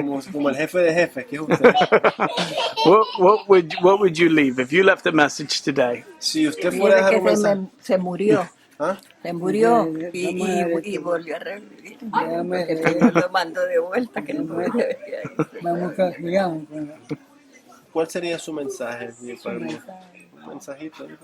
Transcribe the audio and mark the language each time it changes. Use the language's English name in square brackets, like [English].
[Spanish] Como el jefe de jefes, que es usted. [English] What would you leave if you left a message today? [Spanish] Si usted fuera a dejar un mensaje. se murió. ¿Ah? Se murió Vamos y volvió a revivir. Déjame Porque el Señor lo mandó de vuelta, que no puede vamos a sigamos. ¿Cuál sería su mensaje para el mundo? Un mensajito para el